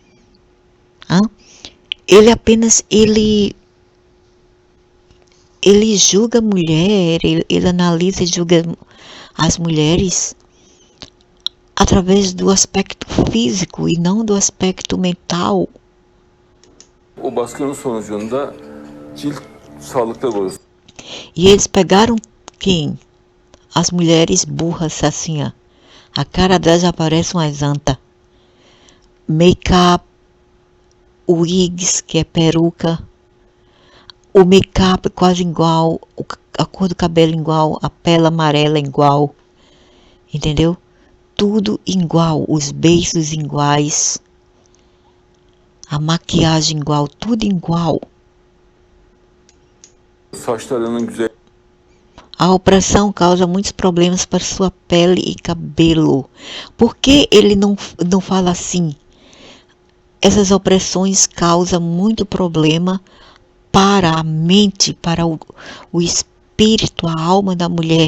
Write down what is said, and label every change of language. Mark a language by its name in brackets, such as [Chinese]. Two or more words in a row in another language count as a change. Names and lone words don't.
[Portuguese] Ele julga a mulher, ele analisa e julga as mulheres através do aspecto físico e não do aspecto mental. [Turkish] o baskının sonucunda cilt sağlıkta bozuldu. [Portuguese] E eles pegaram quem? As mulheres burras assim, ó. A cara delas já parece uma santa. [English] Make-up, wigs, [Portuguese] que é peruca. O make-up quase igual, a cor do cabelo igual, a pele amarela igual. Entendeu? Tudo igual, os beiços iguais. A maquiagem igual, tudo igual. [Turkish] Saçlarının güzel [Portuguese] A opressão causa muitos problemas para sua pele e cabelo. Por que ele não fala assim? Essas opressões causam muito problema para a mente, para o espírito, a alma da mulher.